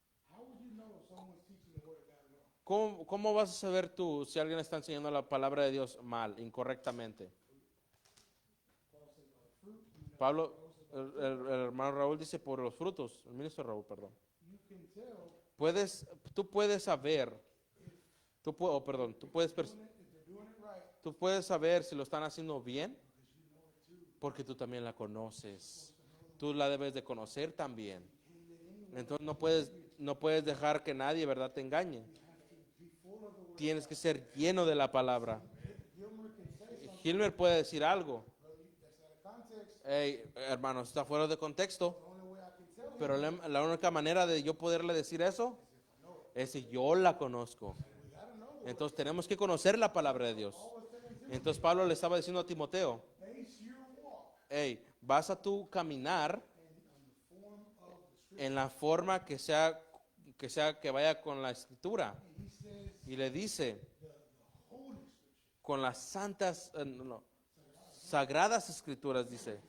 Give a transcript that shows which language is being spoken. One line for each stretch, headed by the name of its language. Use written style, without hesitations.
English: How would you know if someone's teaching the Word of God wrong?
Spanish: ¿Cómo vas a saber tú si alguien está enseñando la palabra de Dios mal, incorrectamente?
English: Paul said, by the fruit, you know.
Spanish: Pablo, el hermano Raúl dice por los frutos, el ministro Raúl, perdón.
English: You can tell
Spanish: Tú puedes saber, tú puedes
English: if they're doing it right
Spanish: tú puedes saber si lo están haciendo bien porque tú también la conoces. Tú la debes de conocer también. Entonces no puedes dejar que nadie, ¿verdad?, te engañe. Tienes que ser lleno de la palabra.
English: Gilmer can say something,
Spanish: Gilmer puede decir algo.
English: but that's out of context.
Spanish: Hey, hermano, está fuera de contexto.
English: The only way I can tell him
Spanish: Pero la única manera de yo poderle decir eso es si yo la conozco.
English: we gotta know the
Spanish: Entonces tenemos que conocer la palabra de Dios.
English: Paul was telling Timothy,
Spanish: Entonces Pablo le estaba diciendo a Timoteo,
English: base your walk
Spanish: hey, vas a tú caminar
English: on the form of the Scripture.
Spanish: en la forma que vaya con la escritura.
English: And he says
Spanish: Y le dice,
English: the Holy Scripture.
Spanish: con las santas, sagradas escrituras, dice,